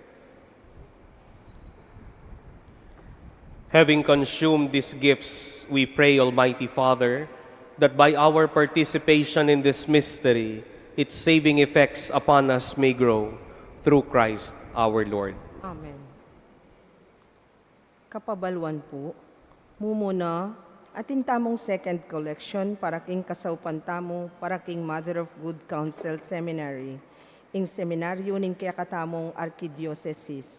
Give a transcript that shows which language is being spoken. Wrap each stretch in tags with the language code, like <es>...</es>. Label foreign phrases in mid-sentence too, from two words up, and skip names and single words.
<en>Having consumed these gifts, we pray, Almighty Father, that by our participation in this mystery, its saving effects upon us may grow through Christ our Lord. Amen.</en> <pam>Kapabalwan po, mumuna, atin tamong</pam> <en>second collection</en> <pam>para king kasaupan tamo, para king Mother of Good Counsel Seminary, ing seminaryo ning kaya katamong Archidiocesis.</pam>